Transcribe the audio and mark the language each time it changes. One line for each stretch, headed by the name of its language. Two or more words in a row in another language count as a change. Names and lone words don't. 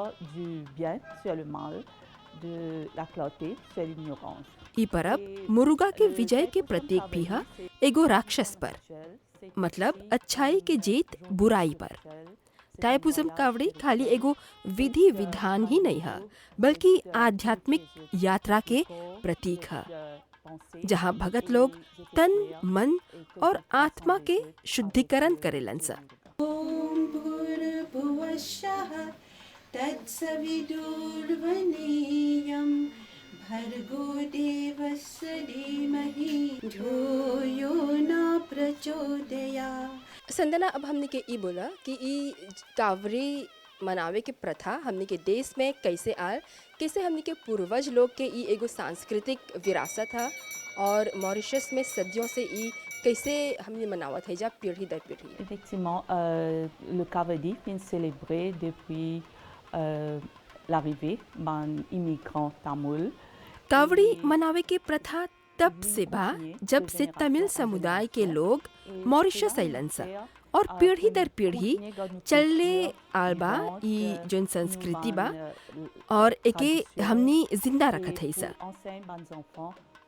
Bhojpuri: ई परब मुरुगा के विजय के प्रतीक भी है एगो राक्षस पर, मतलब अच्छाई के जीत बुराई पर। टाइपुज़म कावड़ी खाली एगो विधि विधान ही नहीं है बल्कि आध्यात्मिक यात्रा के प्रतीक है जहाँ भगत लोग तन मन और आत्मा के शुद्धिकरण करेलन सा।
Sanskrit: भर्गो देवस्य धीमहि धियो न प्रचोदयात्।
Bhojpuri: संदना अब हमने के ई बोला कि ई कावड़ी मनावे के प्रथा हमने के देश में कैसे आल, कैसे हमने के पूर्वज लोग के ई एगो सांस्कृतिक विरासत है और मॉरिशस में सदियों से ई कैसे हमने मनावत है जा पीढ़ी दर पीढ़ी।
French: Effectivement, le Kavadi est célébré depuis l'arrivée d'un immigrant tamoul.
Bhojpuri: कावड़ी मनावे के प्रथा तब से बा जब से तमिल समुदाय के लोग मॉरिशस अइलन सा और पीढ़ी दर पीढ़ी चलले आल बा ई जोन संस्कृति बा और एके हमनी जिंदा रखत है सा।